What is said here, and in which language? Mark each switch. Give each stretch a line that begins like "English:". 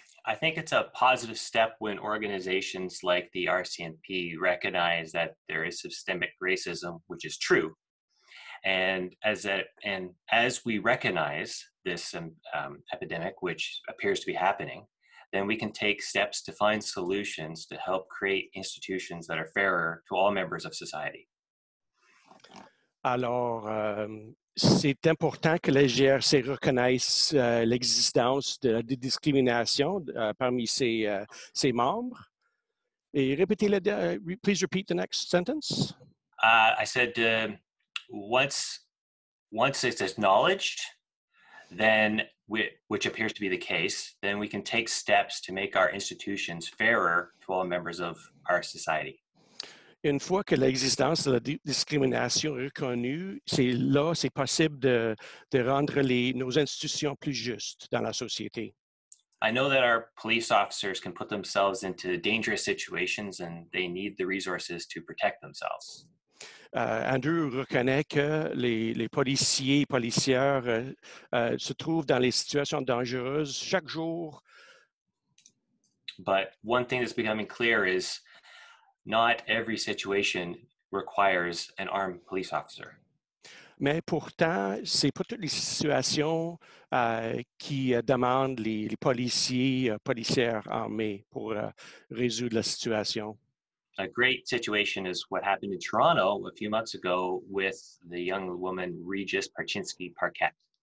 English: I think it's a positive step when organizations like the RCMP recognize that there is systemic racism, which is true. And as we recognize this epidemic, which appears to be happening, then we can take steps to find solutions to help create institutions that are fairer to all members of society.
French: Alors, c'est important que la GRC reconnaisse l'existence de la discrimination parmi ses membres. Et répétez-le,
English: please repeat the next sentence. I said, once it's acknowledged, then which appears to be the case, then we can take steps to make our institutions fairer to all members of our society.
French: Une fois que l'existence de la discrimination est reconnue, c'est possible de rendre nos institutions plus justes dans la société.
English: I know that our police officers can put themselves into dangerous situations and they need the resources to protect themselves.
French: Andrew reconnaît que les policiers et policières se trouvent dans les situations dangereuses chaque jour.
English: But one thing that's becoming clear is not every situation requires an armed police officer.
French: Mais pourtant, c'est pas toutes les situations qui demandent les policiers, policières armés pour résoudre la situation.
English: A great situation is what happened in Toronto a few months ago with the young woman Regis Korchinski-Parket.